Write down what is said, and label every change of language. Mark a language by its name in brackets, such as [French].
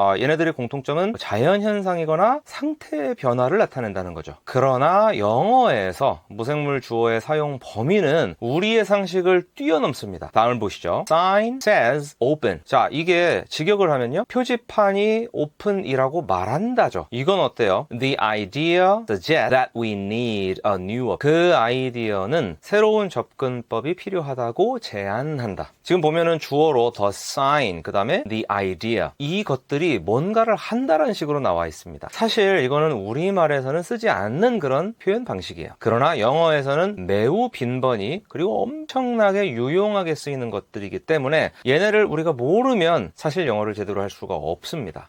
[Korean] 얘네들의 공통점은 자연현상이거나 상태의 변화를 나타낸다는 거죠. 그러나 영어에서 무생물 주어의 사용 범위는 우리의 상식을 뛰어넘습니다. 다음을 보시죠. [English] Sign says open. [Korean] 자, 이게 직역을 하면요, 표지판이 open이라고 말한다죠. 이건 어때요? [English] The idea suggests that we need a new. [Korean] 그 아이디어는 새로운 접근법이 필요하다고 제안한다. 지금 보면은 주어로 the sign, 그 다음에 the idea, 이 것들이 뭔가를 한다라는 식으로 나와 있습니다. 사실 이거는 우리말에서는 쓰지 않는 그런 표현 방식이에요. 그러나 영어에서는 매우 빈번히 그리고 엄청나게 유용하게 쓰이는 것들이기 때문에 얘네를 우리가 모르면 사실 영어를 제대로 할 수가 없습니다.